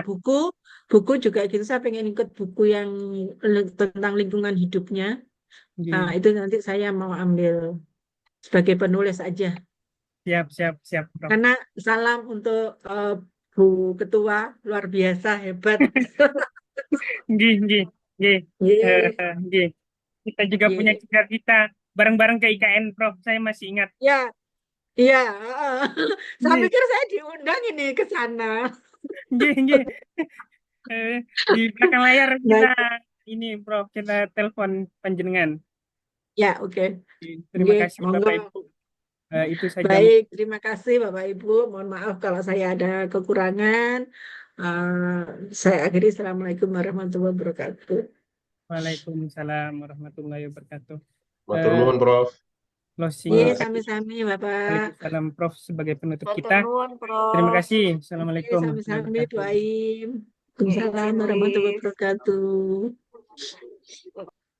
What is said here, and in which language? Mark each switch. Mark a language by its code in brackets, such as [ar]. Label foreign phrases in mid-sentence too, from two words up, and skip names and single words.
[id] buku juga gitu. Saya pengen ikut buku yang tentang lingkungan hidupnya. Nggih. Nah, itu nanti saya mau ambil sebagai penulis aja. Siap, siap, siap, Prof. Karena salam untuk Bu Ketua, luar biasa, hebat. Nggih, nggih, nggih. Yeay. Nggih. Kita juga punya Yeay. cita-cita bareng-bareng ke IKN, Prof. Saya masih ingat. Ya, iya. Saya Nggih, pikir saya diundang ini ke sana. nggih, nggih. Di belakang layar kita Baik. ini, Prof. Kita telepon panjenengan. Ya, oke. Terima Nggih, kasih monggo. Bapak Ibu. Itu saja. Baik, terima kasih Bapak Ibu. Mohon maaf kalau saya ada kekurangan. Saya akhiri. [ar] السلام عليكم ورحمة الله وبركاته. وعليكم السلام ورحمة الله وبركاته. [jv] Matur nuwun, Prof. [id] closing Iya, tadi. [jv] sami-sami Bapak. [id] Waalaikumsalam Prof sebagai penutup [jv] Matur [id] kita. [jv] nuwun, [id] Terima Prof. kasih. Iya, [ar] السلام عليكم ورحمة الله [jv] sami-sami Bu [ar] wabarakatuh. Aim. [id] Ya, [ar] Waalaikumsalam [id] izin [ar] warahmatullahi [jv] wis. [ar] wabarakatuh.